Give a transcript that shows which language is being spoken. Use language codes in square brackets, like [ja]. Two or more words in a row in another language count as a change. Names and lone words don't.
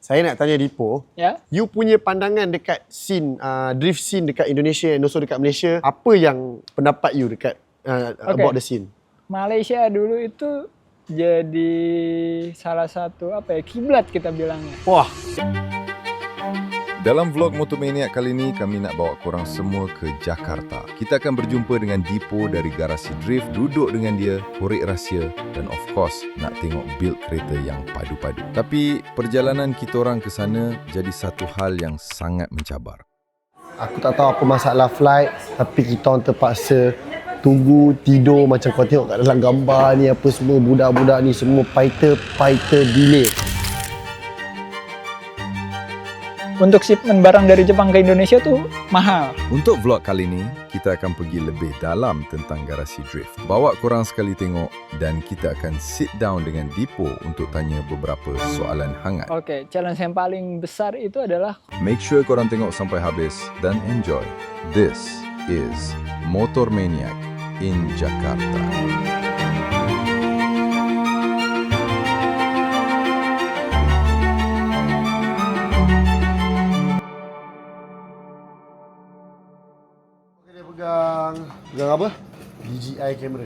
[ms] Saya nak tanya Dipo, Ya. you punya pandangan dekat scene, [en] drift scene [ms] dekat Indonesia dan also dekat Malaysia, apa yang pendapat you dekat [en] about the scene? [id] Malaysia dulu itu jadi salah satu kiblat kita bilangnya. Wah, [ms] Dalam vlog Motomaniac kali ini, kami nak bawa korang semua ke Jakarta. Kita akan berjumpa dengan Dipo dari Garasi Drift, duduk dengan dia, korek rahsia dan [en] of course, [ms] nak tengok build kereta yang padu-padu. Tapi, perjalanan kita orang ke sana jadi satu hal yang sangat mencabar. aku tak tahu apa masalah flight, tapi kita orang terpaksa tunggu, tidur macam kau tengok kat dalam gambar ni apa semua, budak-budak ni semua [en] fighter delay. [id] Untuk shipment barang dari Jepang ke Indonesia tuh mahal. [ms] Untuk vlog kali ini, kita akan pergi lebih dalam tentang Garasi Drift. Bawa korang sekali tengok dan kita akan [en] sit down [ms] dengan Dipo untuk tanya beberapa soalan hangat. [id] Oke, challenge yang paling besar itu adalah [en] Make sure [ms] korang tengok sampai habis dan enjoy. [en] This is Motomaniac in Jakarta. [ms] Dia pegang apa? DJI kamera.